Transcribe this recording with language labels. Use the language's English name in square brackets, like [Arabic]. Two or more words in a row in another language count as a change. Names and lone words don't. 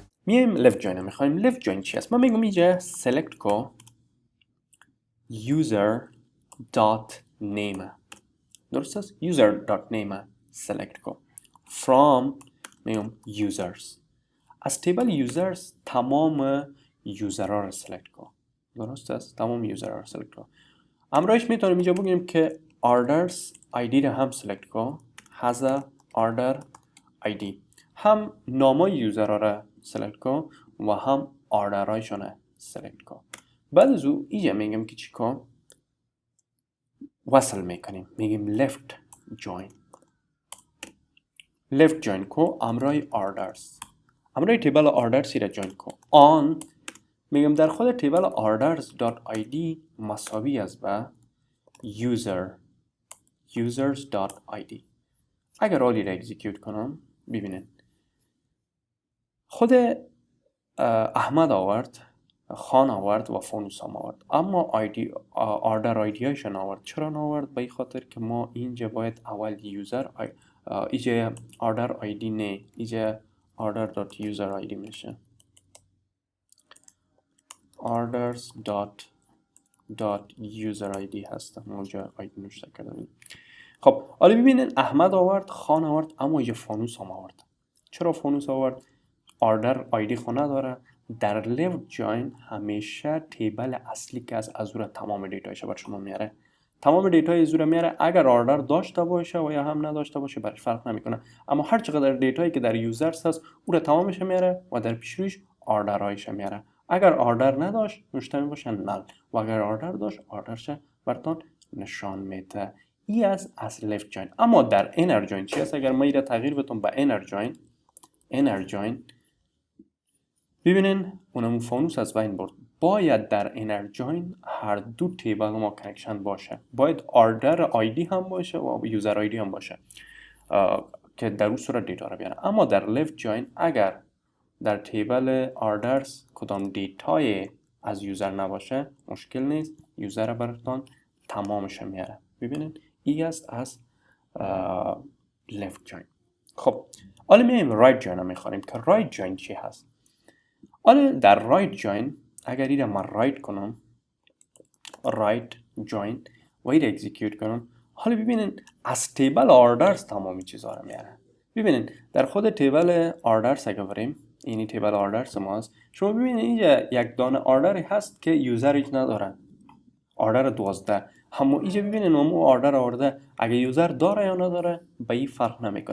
[Persian] میایم [English] left join [Persian] رو میخوایم. [English] left join [Persian] چی است؟ من میگم اینجا select کو [English] user dot name، [Persian] درست است؟ [English] user dot name select [Persian] کو from میگم users، از تیبل users تمام یوزرها رو select کو، درست است؟ تمام یوزرها رو select کو. امرایش میتونیم اینجا بگیم که [English] orders ID [Persian] رو هم select کو، [English] has a order ID، [Persian] هم نامای یوزرها رو select کو و هم آردرهایشون رو select کو. بعد از او اینجا میگم که چی کو وصل میکنیم، میگیم [English] left join. left join [Persian] کو امرای orders، امرای تیبل orders را join کو. on میگم در خود تیبل orders.id مساوی است به users.id. اگر آلی را اکزیکیوت کنم ببینید خود احمد آورد، خان آورد و فانوس هم آورد، اما [English] order ID [Persian] هایشان آورد. چرا نآورد؟ به این خاطر که ما اینجا باید اول یوزر اینجا [English] order ID [Persian] نه، اینجا [English] order dot user ID [Persian] میشه، [English] orders dot user id [Persian] هست، اونجا آیدی نوشته کردم. خب حالا ببینید احمد آورد، خان آورد، اما اینجا فانوس هم آورد. چرا فانوس آورد؟ [English] order ID [Persian] خو نداره. در [English] left join [Persian] همیشه تیبل اصلی که از او تمام دیتایش بر شما میاره، تمام دیتای از او میاره. اگر آردر داشته باشه و یا هم نداشته باشه برش فرق نمیکنه، اما هر چقدر دیتایی که در یوزرز هست او را تمامش میاره و در پیش رویش آردرهایش میاره. اگر آردر نداشت نوشته میباشه نل، و اگر آردر داشت آردرش براتون نشان میده. این از [English] left join. [Persian] اما در [English] inner join [Persian] چی است؟ اگر ما این را تغییر بدم به [English] inner join [Persian] ببینین اونم فانوس از بین برد. باید در [English] inner join [Persian] هر دو تیبل ما کنکشن باشه، باید [English] order ID [Persian] هم باشه و [English] user ID [Persian] هم باشه که در اون صورت دیتا رو بیاره. اما در [English] left join [Persian] اگر در [English] table orders [Persian] کدام دیتای از یوزر نباشه مشکل نیست، یوزر براتون تمامش میاره. ببینید این است از [English] left join. [Persian] خب حالا میایم [English] right join [Persian] رو میخوانیم که [English] right join [Persian] چی هست. حالا در [English] right join [Persian] اگر این من right کنم [English] right join [Persian] و این اکزیکیوت کنم، حالا ببینید از [English] table orders [Persian] تمامی چیزها رو میاره. ببینید در خود [English] table orders [Persian] اگر بریم، اینی [English] table orders [Persian] ماست، شما ببینید اینجا یک دانه آردری هست که یوزر هیچ نداره، آردر 12. اما اینجا ببینید نمو آردر آورده، اگه یوزر داره یا نداره به این فرق نمیکنه.